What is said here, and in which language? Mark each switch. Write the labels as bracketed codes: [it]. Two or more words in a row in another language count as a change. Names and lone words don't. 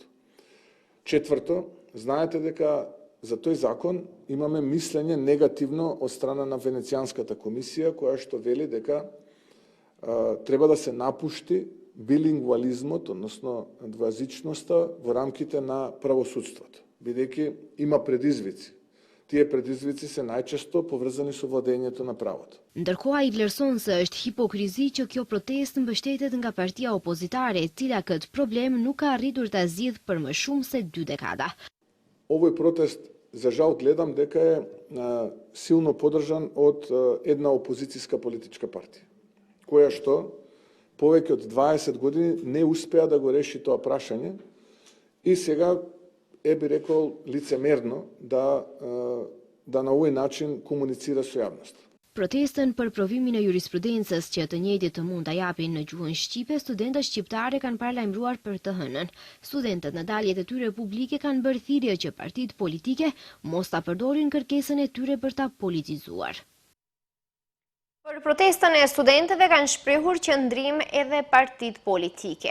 [mk] Четврто, знаете дека за тој закон имаме мислење негативно од страна на Венецијанската комисија, која што вели дека треба да се напушти билингвализмот, односно двојазичноста во рамките на правосудството, бидејќи има предизвици. Тие предизвици се најчесто поврзани со владењето на правото. [sq] Ndërkohë ai vlerëson se është hipokrizi që kjo protestë mbështetet nga partia opozitare, e cila këtë problem nuk ka arritur ta zgjidhë për më shumë se 2 dekada. [mk] Овој протест, за жал, гледам дека е силно поддржан од една опозицијска политичка партија, која што повеќе од 20 години не успеа да го реши тоа прашање и сега би рекол лицемерно да на овој начин комуницира со јавноста. [sq] Protestën për provimin e jurisprudencës që të njëjtit të mund ta japin në gjuhën shqipe, studentët shqiptare kanë paralajmëruar për të hënën. Studentët në daljet e tyre publike kanë bërë thirrje që partitë politike mos ta përdorin kërkesën e tyre për ta politizuar. Për protestën e studentëve kanë shprehur qëndrim edhe partitë politike.